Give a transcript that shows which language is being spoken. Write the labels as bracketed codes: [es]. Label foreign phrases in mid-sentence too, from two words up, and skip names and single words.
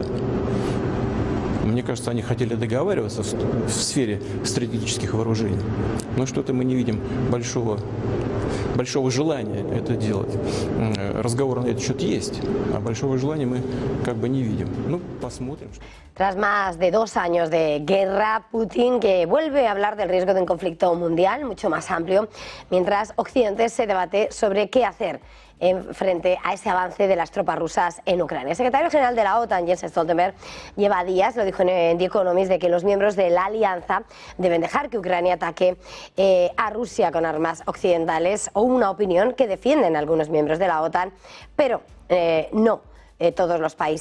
[ru] Мне кажется, они хотели договариваться в сфере стратегических вооружений. Но что-то мы не видим большого желания это делать. Разговор на этот счет есть, а большого желания мы как бы не видим. Ну, посмотрим. [es] Tras más de 2 años de guerra, Putin que vuelve a hablar del riesgo de un conflicto mundial mucho más amplio, mientras Occidente se debate sobre qué hacer frente a ese avance de las tropas rusas en Ucrania. El secretario general de la OTAN, Jens Stoltenberg, lleva días, lo dijo en The Economist, de que los miembros de la alianza deben dejar que Ucrania ataque a Rusia con armas occidentales, o una opinión que defienden algunos miembros de la OTAN, pero no todos los países.